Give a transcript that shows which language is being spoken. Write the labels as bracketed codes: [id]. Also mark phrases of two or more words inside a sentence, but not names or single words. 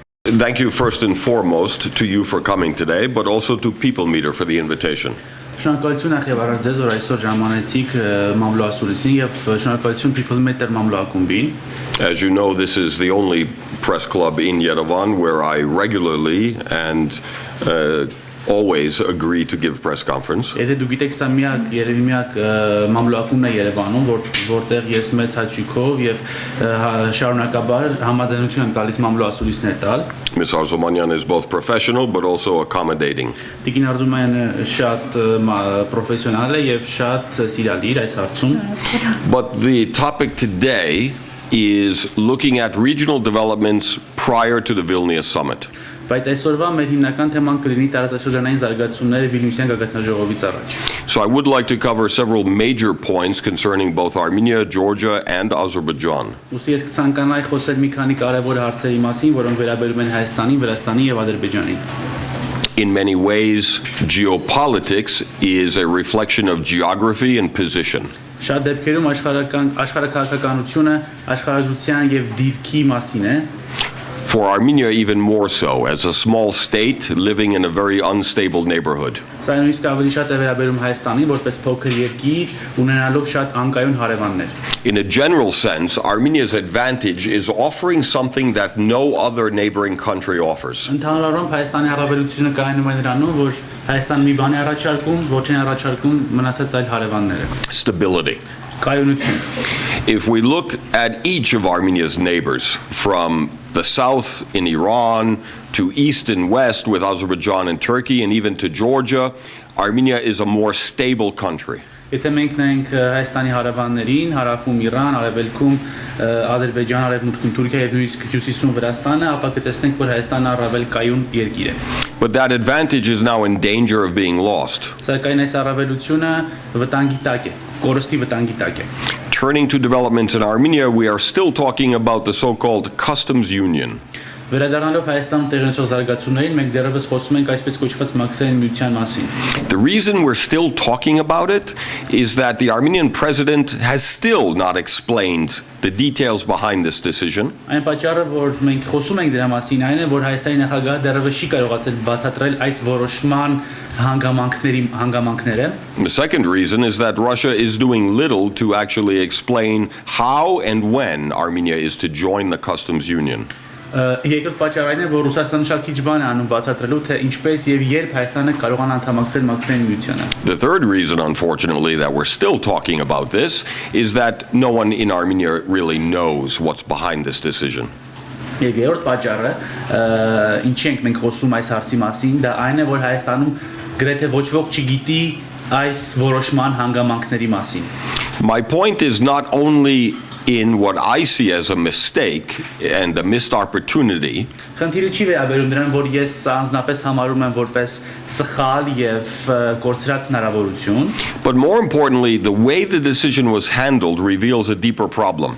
[en] Thank you first and foremost to you for coming today, but also to People Meter for the invitation. [hy] Շնորհակալություն ախ եւ առանց ձեզ որ այսօր ժամանեցիք մամլո ասուլիսին եւ շնորհակալություն People Meter մամլո ակումբին. [en] As you know, this is the only press club in Yerevan where I regularly and always agree to give press conference. [hy] Եթե դու գիտեք, սա երևի միակ մամլո ակումբն է Երևանում, որտեղ ես մեծ հաճույքով եւ շարունակաբար համաձայնություն եմ տալիս մամլո ասուլիսներ տալ. [en] Ms. Arzumanyan is both professional but also accommodating. [hy] Տիկին Արզումանյանը շատ պրոֆեսիոնալ է եւ շատ սիրալիր այս հարցում. [en] But the topic today is looking at regional developments prior to the Vilnius summit. [hy] Բայց այսօրվա մեր հիմնական թեման կլինի տարածաշրջանային զարգացումները Վիլնյուսյան գագաթնաժողովից առաջ. [en] So I would like to cover several major points concerning both Armenia, Georgia, and Azerbaijan. [hy] Ուստի ես կցանկանայի խոսել մի քանի կարևոր հարցերի մասին, որոնք վերաբերում են Հայաստանին, Վրաստանին եւ Ադրբեջանին. [en] In many ways, geopolitics is a reflection of geography and position. [hy] Շատ դեպքերում աշխարհաքաղաքականությունը աշխարհագրության եւ դիրքի մասին է. [en] For Armenia, even more so, as a small state living in a very unstable neighborhood. [hy] Սա նույնիսկ ավելի շատ է վերաբերում Հայաստանին, որպես փոքր երկիր, ունենալով շատ անկայուն հարևաններ. [en] In a general sense, Armenia's advantage is offering something that no other neighboring country offers. [hy] Ընդհանրորեն Հայաստանի առավելությունը կայանում է նրանում, որ Հայաստանը մի բան է առաջարկում, ոչ են առաջարկում մնացած այլ հարևանները. [en] Stability. [hy] Կայունություն. [en] If we look at each of Armenia's neighbors, from the south in Iran to east and west with Azerbaijan and Turkey and even to Georgia, Armenia is a more stable country. [hy] Եթե մենք նայենք Հայաստանի հարևաններին, հարավում Իրան, արևելքում Ադրբեջան, արևմուտքում Թուրքիա եւ նույնիսկ հյուսիսում Վրաստանը, ապա կտեսնենք, որ Հայաստանը առավել կայուն երկիր է. [en] But that advantage is now in danger of being lost. [hy] Սակայն այս առավելությունը վտանգի տակ է, կորստի վտանգի տակ է. [en] Turning to developments in Armenia, we are still talking about the so-called customs union. [hy] Վերադառնալով Հայաստանում տեղնեցող զարգացումներին, մենք դեռևս խոսում ենք այսպես կոչված մաքսային միության մասին. [en] The reason we're still talking about it is that the Armenian president has still not explained the details behind this decision. [hy] Այն պատճառը, որ մենք խոսում ենք դրա մասին, այն է, որ Հայաստանի նախագահը դեռևս չի կարողացել բացատրել այս որոշման հանգամանքները. [en] The second reason is that Russia is doing little to actually explain how and when Armenia is to join the customs union. [hy] Երկրորդ պատճառն է, որ Ռուսաստանը շատ քիչ բան է անում բացատրելու, թե ինչպես եւ երբ Հայաստանը կարողանա անդամակցել մաքսային միությանը. [en] The third reason, unfortunately, that we're still talking about this is that no one in Armenia really knows what's behind this decision. [hy] Եվ երրորդ պատճառը, ինչի ենք մենք խոսում այս հարցի մասին, դա այն է, որ Հայաստանում գրեթե ոչ ոք չգիտի այս որոշման հանգամանքների մասին. [en] My point is not only in what I see as a mistake and a missed opportunity. [hy] Խնդիրը չի վերաբերում նրան, որ ես անձնապես համարում եմ որպես սխալ եւ կորցրած հնարավորություն. [en] But more importantly, the way the decision was handled reveals a deeper problem.